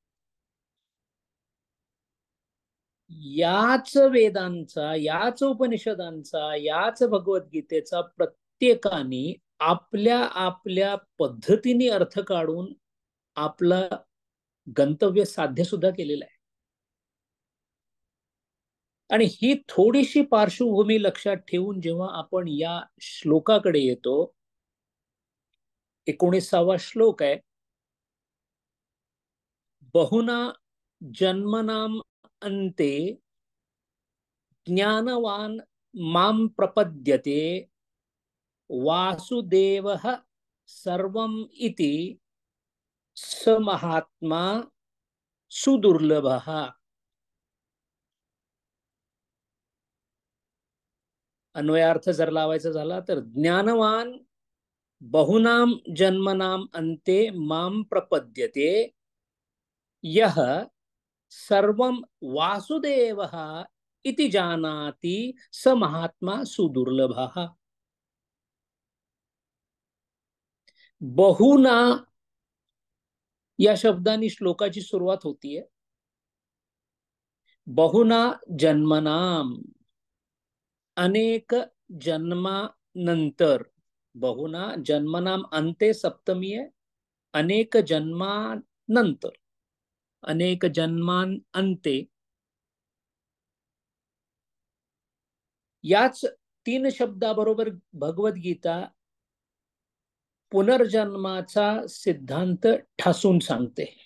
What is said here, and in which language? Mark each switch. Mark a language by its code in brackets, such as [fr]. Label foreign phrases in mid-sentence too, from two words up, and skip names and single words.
[mr] याच वेदांचा, याच उपनिषदांचा, याच भगवद्गीतेचा प्रत्येकाने आपल्या आपल्या पद्धतीने अर्थ काढून आपला गंतव्य साध्य सुद्धा केलेला आहे. आणि ही थोडीशी पार्श्वभूमी लक्षात ठेवून जेव्हा आपण या श्लोकाकडे येतो, 19वा श्लोक आहे. [sa] बहुना जन्मनाम अंते ज्ञानवान माम प्रपद्यते वासुदेवः सर्वम इति स महात्मा सुदुर्लभः. [mr] अन्वयार्थ जर लावायचा झाला तर [sa] ज्ञानवान बहुनाम जन्मनाम अंते माम प्रपद्यते यह सर्वम वासुदेवः इति जानाति स महात्मा सुदुर्लभः. [mr] बहुना या शब्दाने श्लोकाची सुरुवात होतीये. [sa] बहुना जन्मनाम, [mr] अनेक जन्मानंतर. [sa] बहुना जन्मनाम अंते [mr] सप्तमी आहे. अनेक जन्मानंतर, अनेक जन्मांते. याच 3 शब्दाबरोबर भगवद्गीता पुनर्जन्माचा सिद्धांत ठासून सांगते.